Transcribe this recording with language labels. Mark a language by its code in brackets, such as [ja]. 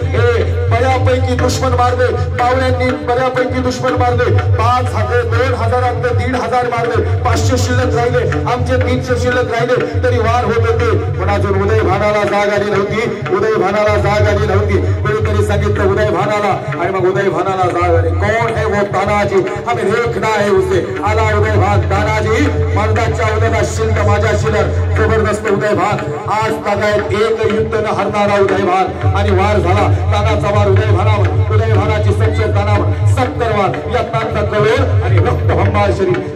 [mr] हे बऱ्यापैकी दुश्मन मारले मावळ्यांनी, बऱ्यापैकी दुश्मन मारले. 5,000 2,000 1,500 मारले. 500 शिल्लक राहिले, आमचे 300 शिल्लक राहिले तरी वार होत होते. पण अजून उदय भानाला जाग आली नव्हती. उदय भानाला जाग आली नव्हती. कोणीतरी सांगितलं उदय भानाला आणि मग उदय भानाला जाग आली. [hi] कौन है वो तानाजी, हमें देखना है उसे. [mr] आला उदय भान, तानाजी मर्दाच्या शिल्ड माझ्या शिलर. जबरदस्त उदय भान. आज तागायत एक युद्ध न हरणारा उदय भान आणि वार झाला. तानाचा वार उदय भानावर, उदय भानाची शमशेर तानावर 70 वार, यत्नांचा कवळ आणि रक्त भंबाळ शरीर.